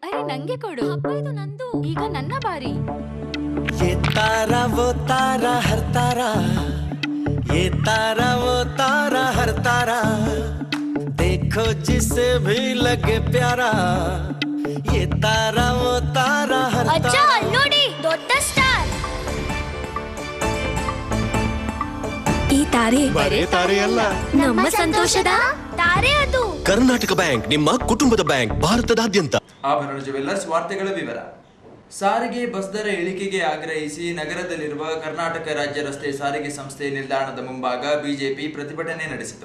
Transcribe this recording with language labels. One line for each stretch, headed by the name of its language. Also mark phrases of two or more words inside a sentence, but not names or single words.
Kannada: ನಂಗೆ ಕೊಡು. ಅಪ್ಪ ಇದು ನಂದು. ಈಗ ನನ್ನ ಬಾರಿ.
Hindi: ये तारा वो तारा हर तारा, ये तारा वो तारा हर तारा, देखो जिसे भी लगे प्यारा, ये तारा वो तारा हर तारा.
Kannada: ಅಜ್ಜ ನೋಡಿ, ದೊಡ್ಡ ಸ್ಟಾರ್. ಈ ತಾರೆ ಬರೇ ತಾರೆ ಅಲ್ಲ, ನಮ್ಮ ಸಂತೋಷದ ತಾರೆ ಅದು. ಕರ್ನಾಟಕ ಬ್ಯಾಂಕ್ ನಿಮ್ಮ ಕುಟುಂಬದ ಬ್ಯಾಂಕ್, ಭಾರತದಾದ್ಯಂತ. ಆಭರಣ ಜುವೆಲ್ಲರ್ಸ್ ವಾರ್ತೆಗಳ ವಿವರ. ಸಾರಿಗೆ ಬಸ್ ದರ ಇಳಿಕೆಗೆ ಆಗ್ರಹಿಸಿ ನಗರದಲ್ಲಿರುವ ಕರ್ನಾಟಕ ರಾಜ್ಯ ರಸ್ತೆ ಸಾರಿಗೆ ಸಂಸ್ಥೆ ನಿಲ್ದಾಣದ ಮುಂಭಾಗ ಬಿಜೆಪಿ ಪ್ರತಿಭಟನೆ ನಡೆಸಿತು.